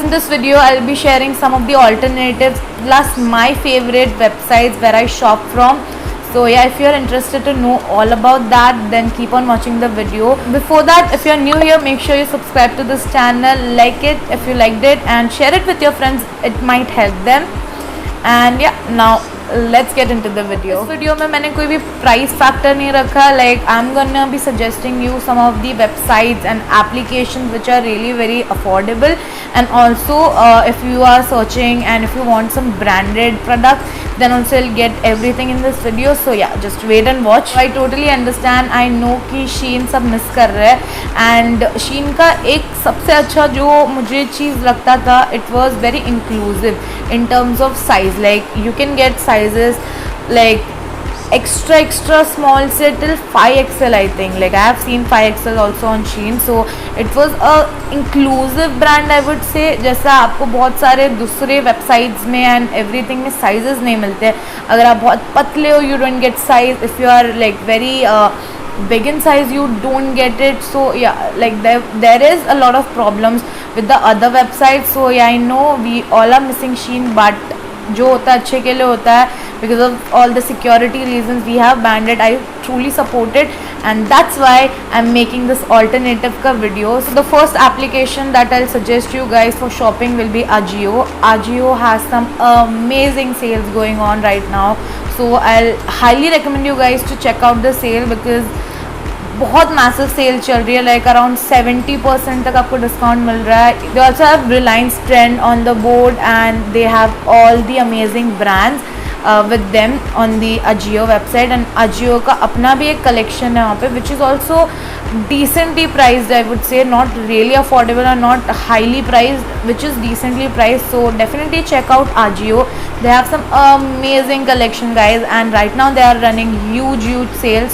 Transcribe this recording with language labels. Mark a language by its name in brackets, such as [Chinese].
[English] In this video I'll be sharing some of the alternatives plus my favorite websites where I shop from. So yeah, if you're interested to know all about that, then keep on watching the video. Before that, if you're new here, make sure you subscribe to this channel, like it if you liked it, and share it with your friends. It might help them. And yeah, now let's get into the video. [Hindi] इस video में मैंने कोई भी price factor नहीं रखा. [English] Like I'm gonna be suggesting you some of the websites and applications which are really very affordable. And also if you are searching and if you want some branded products, then also you'll get everything in this video. So yeah, just wait and watch. I totally understand. I know [Hindi] कि Shein सब miss कर रहे हैं and Shein का एक सबसे अच्छा जो मुझे चीज़ लगता था, [English] it was very inclusive in terms of size. Like you can get sizes like extra small से till 5XL I think. Like I have seen 5XL also on Shein. So it was a inclusive brand I would say. [Hindi] जैसा आपको बहुत सारे दूसरे websites में and everything में sizes नहीं मिलते हैं. अगर आप बहुत पतले हो [English] you don't get size. If you are like very big in size you don't get it. So yeah, like there is a lot of problems with the other websites. So yeah, I know we all are missing Shein, but [Hindi] जो होता है अच्छे के लिए होता है. [English] Because of all the security reasons we have banned it. I truly support it and that's why I'm making this alternative ka video. So the first application that I'll suggest you guys for shopping will be Ajio. Ajio has some amazing sales going on right now. So I'll highly recommend you guys to check out the sale because [Hindi] बहुत massive cell चल रही है. Like around 70% तक आपको discount मिल रहा है. [English] They also have Reliance trend on the board and they have all the amazing brands with them on the Ajio website. And Ajio [Hindi] का अपना भी एक कलेक्शन है वहाँ पे [English] which is also decently priced I would say. Not really affordable or not highly priced, which is decently priced. So definitely check out Ajio. They have some amazing collection guys and right now they are running huge sales.